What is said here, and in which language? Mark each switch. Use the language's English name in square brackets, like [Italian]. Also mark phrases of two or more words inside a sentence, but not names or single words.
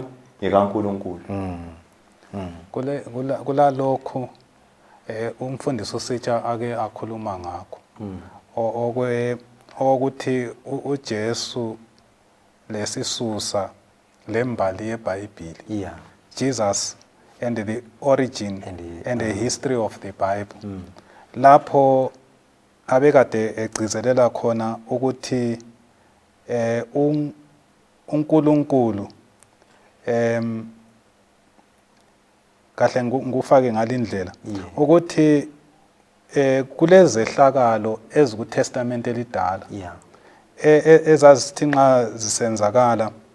[North Ndebele] NgekaNkulunkulu. Kula lokho umfundisi uSitsha ake akhuluma ngakho okuthi uJesu lesisusa lembali yeBhayibhili, [English] Jesus and the origin and the history of the Bible, [North Ndebele] lapho abekade egcizelela khona ukuthi uNkulunkulu kahle ngufake ngalindlela ukuthi kulezehlakalo ezikuTestament elidala ezazithi nxa zisenzakala